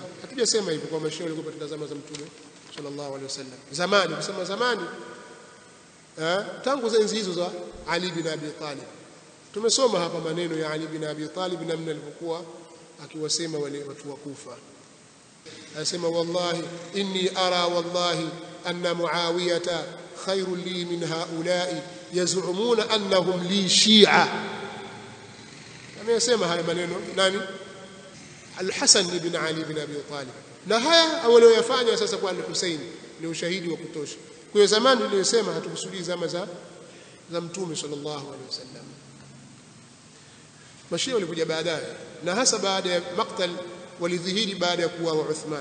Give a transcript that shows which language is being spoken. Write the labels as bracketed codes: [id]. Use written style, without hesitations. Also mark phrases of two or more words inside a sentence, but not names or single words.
[sw] Hatujasema hivyo kwa mashia walikuwa katika zama za Mtume [ar] صلى الله عليه وسلم. [sw] Zamani, kusema zamani tangu enzi hizo za Ali bin Abi Talib. Tumesoma hapa maneno ya Ali bin Abi Talib namna alivyokuwa akiwasema wale watu wa Kufa. [ar] Anasema والله إني أرى والله أن معاوية خير لي من هؤلاء يزعمون أنهم لي شيعة. [sw] Amesema haya maneno nani? Al-Hasan ibn Ali ibn Abi Talib. Na haya walioyafanya sasa kwa Al-Husayn ni ushahidi wa kutosha. Kwa zamani niliyosema hatukusudii zama za Mtume [ar] صلى الله عليه وسلم. [sw] Mashia walikuja baadaye, na hasa baada ya maktal walidhihiri baada ya kuuawa Uthman.